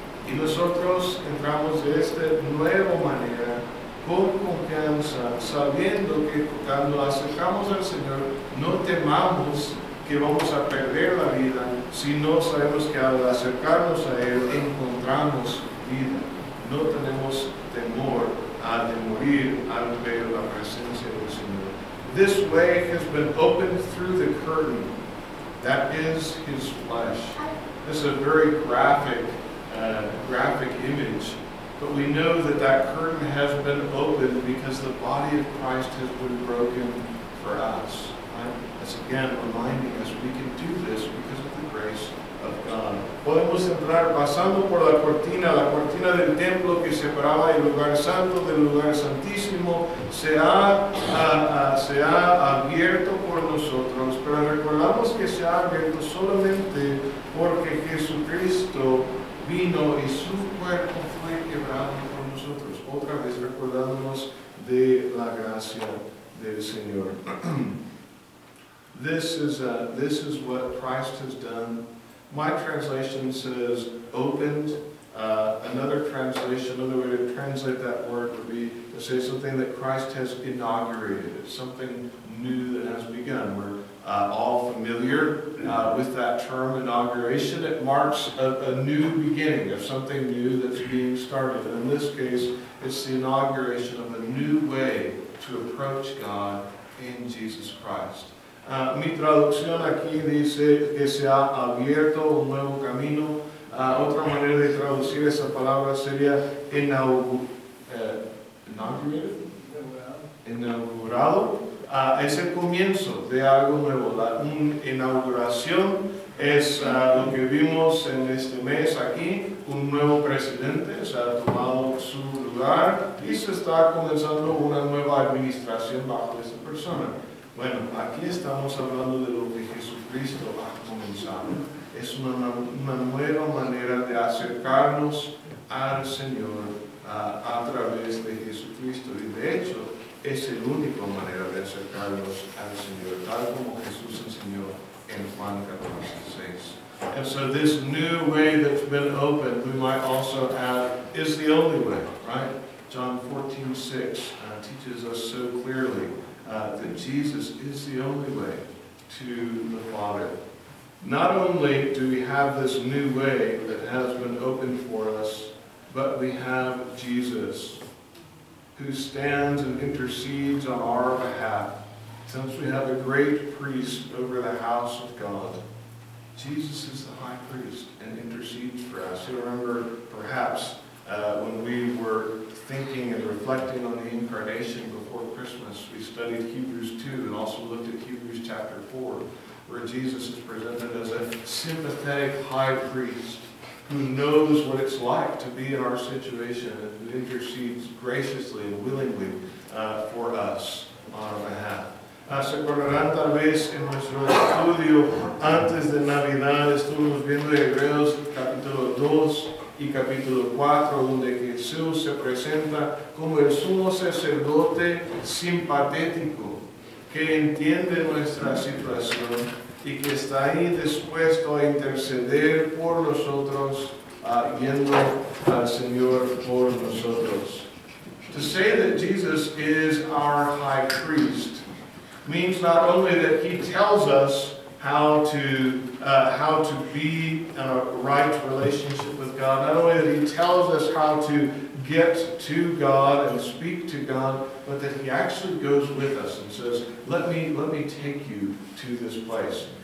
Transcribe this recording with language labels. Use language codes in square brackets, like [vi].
[es] Y nosotros entramos de esta nueva manera, con confianza, sabiendo que cuando acercamos al Señor, no temamos que vamos a perder la vida, sino sabemos que al acercarnos a Él encontramos vida. No tenemos temor de morir al ver la presencia del Señor. [en] This way has been opened through the curtain. That is His flesh. This is a very graphic image, but we know that that curtain has been opened because the body of Christ has been broken for us. Right? That's again reminding us we can do this because of the grace of God. [es] Podemos entrar pasando por la cortina del templo que separaba el lugar santo del lugar santísimo, se ha abierto por nosotros, pero recordamos que se ha abierto solamente porque Jesucristo vino y su cuerpo fue quebrado por nosotros. Otra vez recordándonos de la gracia del Señor. [en] This is what Christ has done. My translation says opened. Another translation, another way to translate that word would be to say something that Christ has inaugurated. It's something new that has begun. We're all familiar with that term, inauguration. It marks a new beginning of something new that's being started. And in this case, it's the inauguration of a new way to approach God in Jesus Christ. [es] Mi traducción aquí dice que se ha abierto un nuevo camino. Otra manera de traducir esa palabra sería inaugurado. Es el comienzo de algo nuevo. Una inauguración es lo que vimos en este mes aquí. Un nuevo presidente se ha tomado su lugar y se está comenzando una nueva administración bajo esta persona. Bueno, aquí estamos hablando de lo que Jesucristo ha comenzado. Es una nueva manera de acercarnos al Señor a través de Jesucristo. Y de hecho, es la única manera de acercarnos al Señor, tal como Jesús enseñó en Juan 14:6. [en] And so this new way that's been opened, we might also add, is the only way, right? John 14:6 teaches us so clearly that Jesus is the only way to the Father. not only do we have this new way that has been opened for us, but we have Jesus, who stands and intercedes on our behalf. Since we have a great priest over the house of God, Jesus is the high priest and intercedes for us. You remember, perhaps, when we were thinking and reflecting on the incarnation before Christmas, we studied Hebrews 2 and also looked at Hebrews chapter 4, where Jesus is presented as a sympathetic high priest who knows what it's like to be in our situation and who intercedes graciously and willingly for us on our behalf. [es] Se acordarán tal vez en nuestro estudio antes de Navidad estuvimos viendo Hebreos capítulo 2 y capítulo 4, donde Jesús se presenta como el sumo sacerdote simpatético que entiende nuestra situación y que está ahí dispuesto a interceder por nosotros, yendo al Señor por nosotros. [en] To say that Jesus is our high priest means not only that he tells us how to be in a right relationship with God, not only that he tells us how to get to God and speak to God, but that he actually goes with us and says, let me take you to this place.